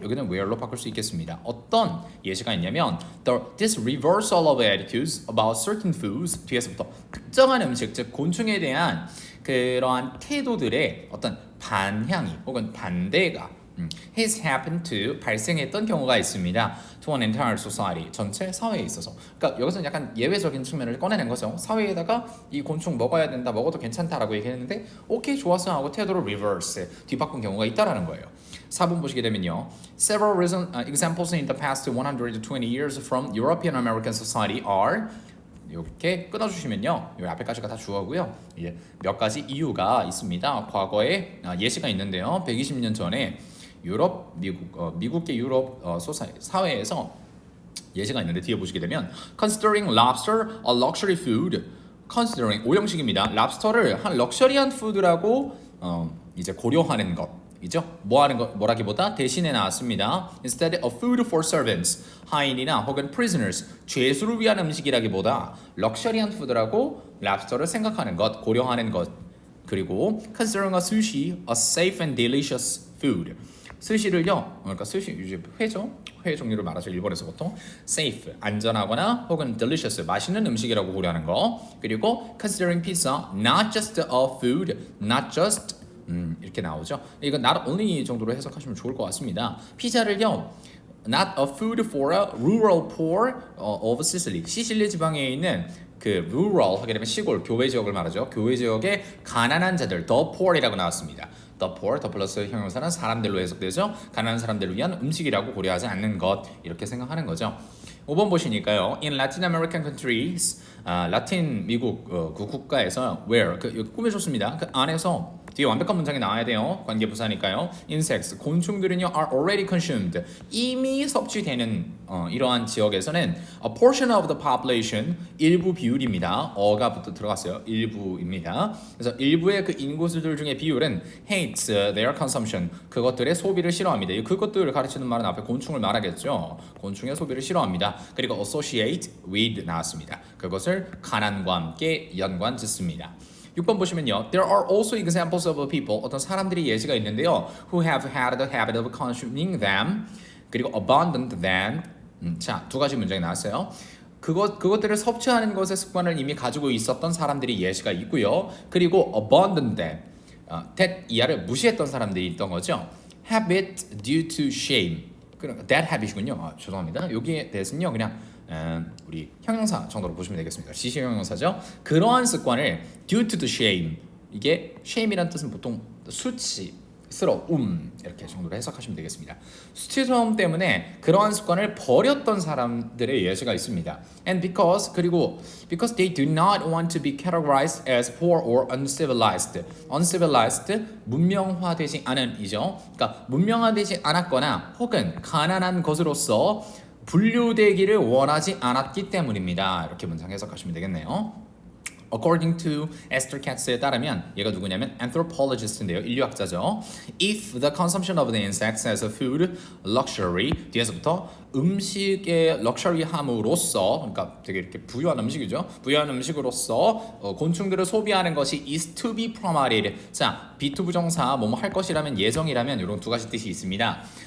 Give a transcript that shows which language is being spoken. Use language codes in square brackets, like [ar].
[ko] 여기는 where로 바꿀 수 있겠습니다. 어떤 예시가 있냐면 [en] this reversal of attitudes about certain foods [ko] 뒤에서부터 특정한 음식 즉 곤충에 대한 그러한 태도들의 어떤 반향이 혹은 반대가 [en] has happened to [ko] 발생했던 경우가 있습니다. [en] To an entire society [ko] 전체 사회에 있어서. 그러니까 여기서는 약간 예외적인 측면을 꺼내는 거죠. 사회에다가 이 곤충 먹어야 된다, 먹어도 괜찮다라고 얘기했는데 오케이 좋았어 하고 태도를 reverse 뒤바꾼 경우가 있다라는 거예요. 4번 보시게 되면요. [en] Several examples in the past 120 years from European American society are [ko] 이렇게 끊어주시면요. 여기 앞에까지가 다 주어고요. 이제 몇 가지 이유가 있습니다. 과거에 예시가 있는데요. 120년 전에 미국계 유럽 사회에서 예시가 있는데 뒤에 보시게 되면 [en] considering lobster a luxury food considering [ko] 오형식입니다. 랍스터를 한 럭셔리한 푸드라고 이제 고려하는 것이죠. 뭐라기보다 대신에 나왔습니다. [en] Instead of food for servants [ko] 하인이나 혹은 prisoners 죄수를 위한 음식이라기보다 럭셔리한 푸드라고 랍스터를 생각하는 것, 고려하는 것. [en] 그리고 considering a sushi a safe and delicious food [ko] 스시를요, 그러니까 스시 이제 회죠. 회 종류를 말하죠. 일본에서 보통 safe 안전하거나 혹은 delicious 맛있는 음식이라고 고려하는 거. [en] 그리고 considering pizza not just a food, not just [ko] 이렇게 나오죠. 이거 not only 정도로 해석하시면 좋을 것 같습니다. 피자를요, [en] not a food for a rural poor of Sicily. [ko] 시실리 지방에 있는 그 rural 하게 되면 시골 교외 지역을 말하죠. 교외 지역의 가난한 자들 the poor이라고 나왔습니다. The poor, 더 플러스 형용사는 사람들로 해석되죠. 가난한 사람들을 위한 음식이라고 고려하지 않는 것 이렇게 생각하는 거죠. 5번 보시니까요. [en] In Latin American countries, [ko] 라틴 미국 그 국가에서 where 꾸며줬습니다. 그 안에서 뒤에 완벽한 문장이 나와야 돼요. 관계부사니까요. [en] Insects, [ko] 곤충들은요 [en] are already consumed. [ko] 이미 섭취되는 이러한 지역에서는 [en] a portion of the population, [ko] 일부 비율입니다. 어가 들어갔어요. 일부입니다. 그래서 일부의 그 인구수들 중에 비율은 [en] hates their consumption. [ko] 그것들의 소비를 싫어합니다. 그것들을 가르치는 말은 앞에 곤충을 말하겠죠. 곤충의 소비를 싫어합니다. 그리고 associate with 나왔습니다. 그것을 가난과 함께 연관 짓습니다. 6번 보시면요. [en] There are also examples of people [ko] 어떤 사람들이 예시가 있는데요. [en] Who have had the habit of consuming them 그리고 abundant than 자, [ko] 두 가지 문장이 나왔어요. 그것들을 섭취하는 것의 습관을 이미 가지고 있었던 사람들이 예시가 있고요. 그리고 abundant than that 이하를 무시했던 사람들이 있던 거죠. [en] Habit due to shame that habit이군요. [ko] 죄송합니다. 여기에 대해서는요. 그냥 우리 형용사 정도로 보시면 되겠습니다. 지시 형용사죠. 그러한 습관을 [en] due to the shame [ko] 이게 shame이란 뜻은 보통 수치 수치스러움 이렇게 정도로 해석하시면 되겠습니다. 수치스러움 때문에 그러한 습관을 버렸던 사람들의 예시가 있습니다. [en] And because they do not want to be categorized as poor or uncivilized. [ko] uncivilized 문명화되지 않은이죠. 그러니까 문명화되지 않았거나 혹은 가난한 것으로서 분류되기를 원하지 않았기 때문입니다. 이렇게 문장 해석하시면 되겠네요. [en] According to Esther Katz [ko] 에 따르면 얘가 누구냐면 anthropologist인데요. 인류학자죠. [en] If the consumption of the insects as a food luxury [ko] 뒤에서부터 음식의 럭셔리함으로써 그러니까 되게 이렇게 부유한 음식이죠. 부유한 음식으로서 곤충들을 소비하는 것이 is to be promoted. 자, be to 부정사 뭐뭐 할 것이라면 예정이라면 이런 두 가지 뜻이 있습니다.